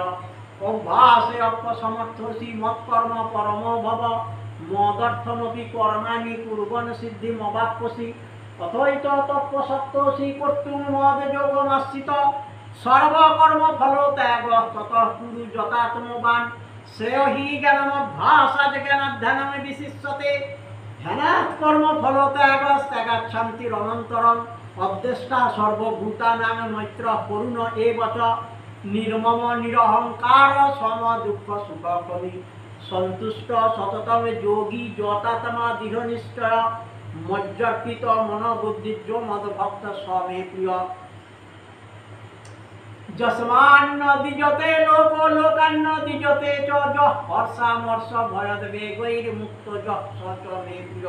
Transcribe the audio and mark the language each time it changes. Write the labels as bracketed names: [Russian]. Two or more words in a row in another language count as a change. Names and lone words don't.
[Sanskrit] অভ্যাসে অপ্যসমর্থসি মৎকর্ম পরমো ভব, মদর্থমপি কর্মাণি কুর্বন সিদ্ধিমবাপ্স্যসি। অথৈত তৎপসত্তসি কর্তুং মদ যোগমাশ্রিত, সর্বকর্ম ফল ত্যাগ ততঃ কুরু যথাত্মবান। শ্রেয় হি জ্ঞানমভ্যাসাৎ জ্ঞানাধ্যানম বিশিষ্যতে, ধ্যানাৎ কর্ম ফল ত্যাগ ত্যাগাচ্ছান্তির অনন্তরম। অদ্দেষ্টা সর্বভূতানাং মৈত্র করুণ এব চ, নির্মম নিরহংকার সম দুঃখ সুখ কবি। সন্তুষ্ট সততম যোগী যতাত্মা দৃঢ় নিশ্চয়, মজ্জর্পিত মনোবুদ্ধির্য মদভক্ত স্বমে প্রিয়। যস্মান্ন দ্বিজতে লোক লোকান্ন দ্বিজতে চ, যঃ হর্ষামর্ষ ভয়দ বেগৈর্মুক্ত যঃ স চ মে প্রিয়।